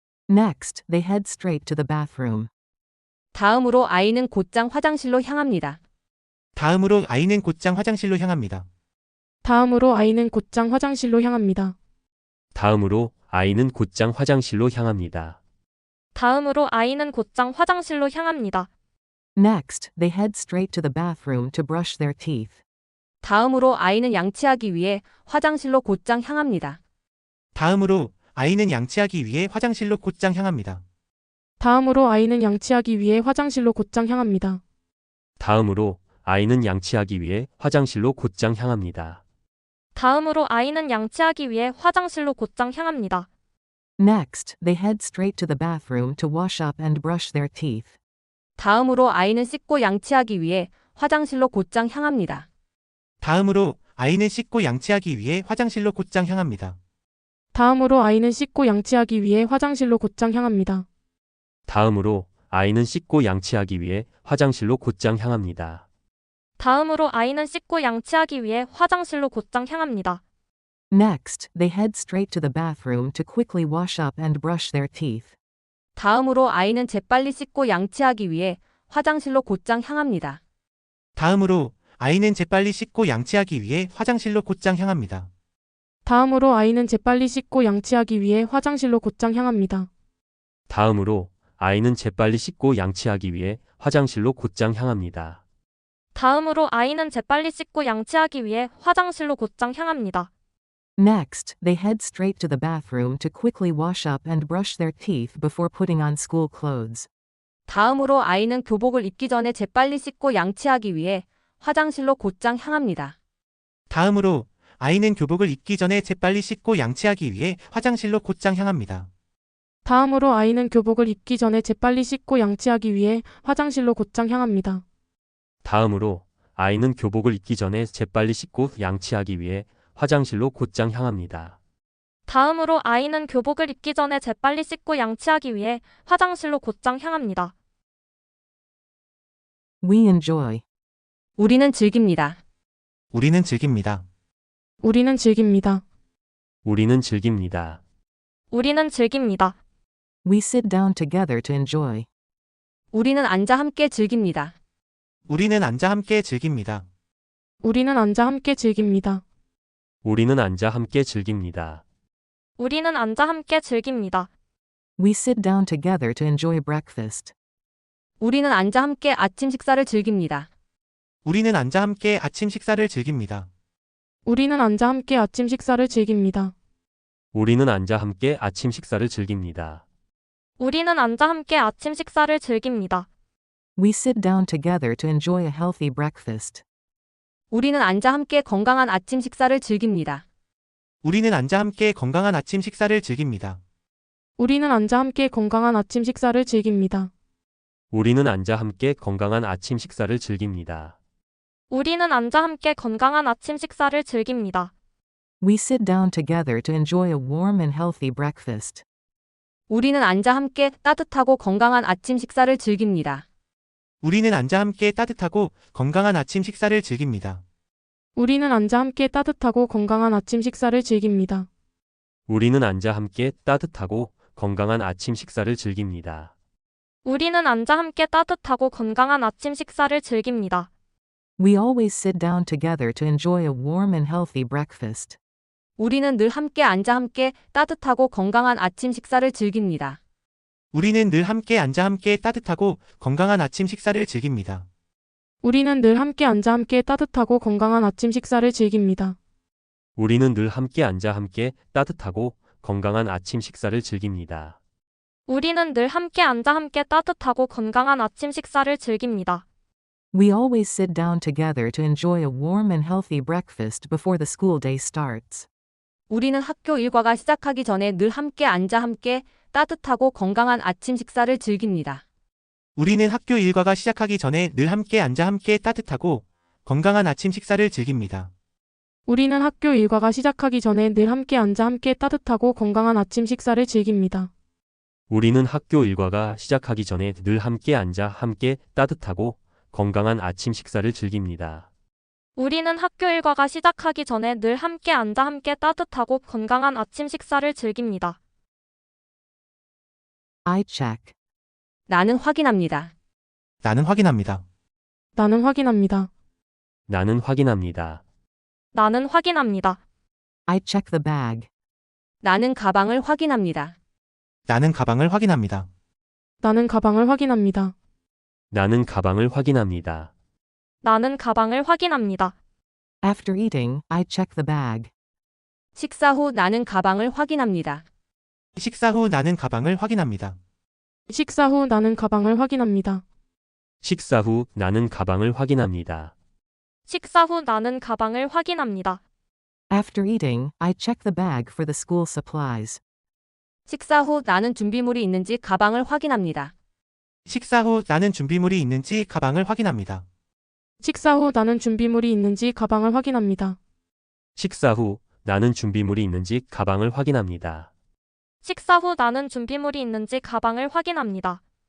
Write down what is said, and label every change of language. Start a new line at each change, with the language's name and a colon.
English: Next, they head straight to the bathroom.
Korean: 다음으로 아이는 곧장 화장실로 향합니다. 다음으로 아이는 곧장 화장실로 향합니다. 다음으로 아이는 곧장 화장실로 향합니다. 다음으로 아이는 곧장 화장실로 향합니다. 다음으로 아이는 곧장 화장실로 향합니다.
English: Next, they head straight to the bathroom to brush their teeth.
Korean: 다음으로 아이는 양치하기 위해 화장실로 곧장 향합니다. 다음으로 아이는 양치하기 위해 화장실로 곧장 향합니다. 다음으로 아이는 양치하기 위해 화장실로 곧장 향합니다. 다음으로 아이는 양치하기 위해 화장실로 곧장 향합니다. 다음으로 아이는 양치하기 위해 화장실로 곧장 향합니다.
English: Next, they head straight to the bathroom to wash up and brush their teeth.
Korean: 다음으로 아이는 씻고 양치하기 위해 화장실로 곧장 향합니다. 다음으로 아이는 씻고 양치하기 위해 화장실로 곧장 향합니다. 다음으로 아이는 씻고 양치하기 위해 화장실로 곧장 향합니다. 다음으로 아이는 씻고 양치하기 위해 화장실로 곧장 향합니다. 다음으로 아이는 씻고 양치하기 위해 화장실로 곧장 향합니다.
English: Next, they head straight to the bathroom to quickly wash up and brush their teeth.
Korean: 다음으로 아이는 재빨리 씻고 양치하기 위해 화장실로 곧장 향합니다. 다음으로 아이는 재빨리 씻고 양치하기 위해 화장실로 곧장 향합니다. 다음으로 아이는 재빨리 씻고 양치하기 위해 화장실로 곧장 향합니다. 다음으로 아이는 재빨리 씻고 양치하기 위해 화장실로 곧장 향합니다. 다음으로 아이는 재빨리 씻고 양치하기 위해 화장실로 곧장 향합니다.
English: Next, they head straight to the bathroom to quickly wash up and brush their teeth before putting on school clothes.
Korean: 다음으로 아이는 교복을 입기 전에 재빨리 씻고 양치하기 위해 화장실로 곧장 향합니다. 다음으로 아이는 교복을 입기 전에 재빨리 씻고 양치하기 위해 화장실로 곧장 향합니다. 다음으로 아이는 교복을 입기 전에 재빨리 씻고 양치하기 위해 화장실로 곧장 향합니다. 다음으로 아이는 교복을 입기 전에 재빨리 씻고 양치하기 위해 화장실로 곧장 향합니다. 다음으로 아이는 교복을 입기 전에 재빨리 씻고 양치하기 위해 화장실로 곧장 향합니다.
English: We enjoy.
Korean: 우리는 즐깁니다. 우리는 즐깁니다. 우리는 즐깁니다. 우리는 즐깁니다. 우리는 즐깁니다.
English: We sit down together to enjoy.
Korean: 우리는 앉아 함께 즐깁니다. 우리는 앉아 함께 즐깁니다. 우리는 앉아 함께 즐깁니다. 우리는 앉아 함께 즐깁니다. 우리는 앉아 함께 즐깁니다.
English: We sit down together to enjoy breakfast.
Korean: 우리는 앉아 함께 아침 식사를 즐깁니다. 우리는 앉아 함께 아침 식사를 즐깁니다. 우리는 앉아 함께 아침 식사를 즐깁니다. 우리는 앉아 함께 아침 식사를 즐깁니다. 우리는 앉아 함께 아침 식사를 즐깁니다.
English: We sit down together to enjoy a healthy breakfast.
Korean: 우리는 앉아 함께 건강한 아침 식사를 즐깁니다. 우리는 앉아 함께 건강한 아침 식사를 즐깁니다. 우리는 앉아 함께 건강한 아침 식사를 즐깁니다. 우리는 앉아 함께 건강한 아침 식사를 즐깁니다. 우리는 앉아 함께 건강한 아침 식사를 즐깁니다.
English: We sit down together to enjoy a warm and healthy breakfast.
Korean: 우리는 앉아 함께 따뜻하고 건강한 아침 식사를 즐깁니다. 우리는 앉아 함께 따뜻하고 건강한 아침 식사를 즐깁니다. 우리는 앉아 함께 따뜻하고 건강한 아침 식사를 즐깁니다. 우리는 앉아 함께 따뜻하고 건강한 아침 식사를 즐깁니다. 우리는 앉아 함께 따뜻하고 건강한 아침 식사를 즐깁니다.
English: We always sit down together to enjoy a warm and healthy breakfast.
Korean: 우리는 늘 함께 앉아 함께 따뜻하고 건강한 아침 식사를 즐깁니다. 우리는 늘 함께 앉아 함께 따뜻하고 건강한 아침 식사를 즐깁니다. 우리는 늘 함께 앉아 함께 따뜻하고 건강한 아침 식사를 즐깁니다. 우리는 늘 함께 앉아 함께 따뜻하고 건강한 아침 식사를 즐깁니다. 우리는 늘 함께 앉아 함께 따뜻하고 건강한 아침 식사를 즐깁니다.
English: We always sit down together to enjoy a warm and healthy breakfast before the school day starts.
Korean: 우리는 학교 일과가 시작하기 전에 늘 함께 앉아 함께 따뜻하고 건강한 아침 식사를 즐깁니다. 우리는 학교 일과가 시작하기 전에 늘 함께 앉아 함께 따뜻하고 건강한 아침 식사를 즐깁니다. 우리는 학교 일과가 시작하기 전에 늘 함께 앉아 함께 따뜻하고 건강한 아침 식사를 즐깁니다. 우리는 학교 일과가 시작하기 전에 늘 함께 앉아 함께 따뜻하고 건강한 아침 식사를 즐깁니다. 우리는 학교 일과가 시작하기 전에 늘 함께 앉아 함께 따뜻하고 건강한 아침 식사를 즐깁니다.
English: I check.
Korean: 나는 확인합니다. 나는 확인합니다. 나는 확인합니다. 나는 확인합니다. 나는 확인합니다.
English: I check the bag.
Korean: 나는 가방을 확인합니다. 나는 가방을 확인합니다. 나는 가방을 확인합니다. 나는 가방을 확인합니다. 나는 가방을 확인합니다.
English: After eating, I check the bag.
Korean: 식사 후 나는 가방을 확인합니다. 식사 후 나는 가방을 확인합니다. 식사 후 나는 가방을 확인합니다. 식사 후 나는 가방을 확인합니다. 식사 후 나는 가방을 확인합니다.
English: After eating, I check the bag for the school supplies.
Korean: 식사 후 나는 준비물이 있는지 가방을 확인합니다. 식사 후 나는 준비물이 있는지 가방을 확인합니다. 식사 후 나는 준비물이 있는지 가방을 확인합니다. 식사 후 나는 준비물이 있는지 가방을 확인합니다. 식사 후 나는 준비물이 있는지 가방을 확인합니다.